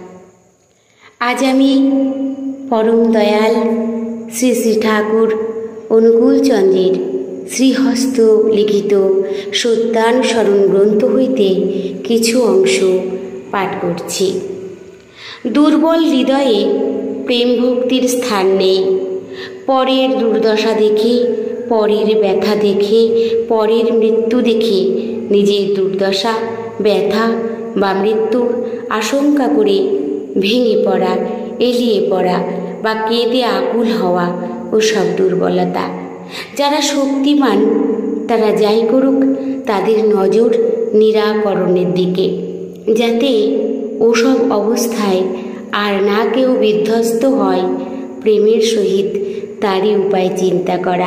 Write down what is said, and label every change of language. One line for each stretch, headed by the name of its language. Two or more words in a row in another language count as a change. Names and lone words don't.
Bangla: আজ আমি পরম দয়াল শ্রী শ্রী ঠাকুর অনুকূল চন্দ্রের শ্রীহস্ত লিখিত সত্যানুসরণ গ্রন্থ হইতে কিছু অংশ পাঠ করছি। দুর্বল হৃদয়ে প্রেম ভক্তির স্থান নেই। পরের দুর্দশা দেখে পরের ব্যথা দেখে পরের মৃত্যু দেখে নিজের দুর্দশা ব্যথা বা মৃত্যুর আশঙ্কা করে ভেঙে পড়া এলিয়ে পড়া বা কেঁদে আকুল হওয়া ও সব দুর্বলতা। যারা শক্তিমান তারা যাই করুক তাদের নজর নিরাকরণের দিকে, যাতে ওসব অবস্থায় আর না কেউ বিধ্বস্ত হয় প্রেমের সহিত তারই উপায় চিন্তা করা।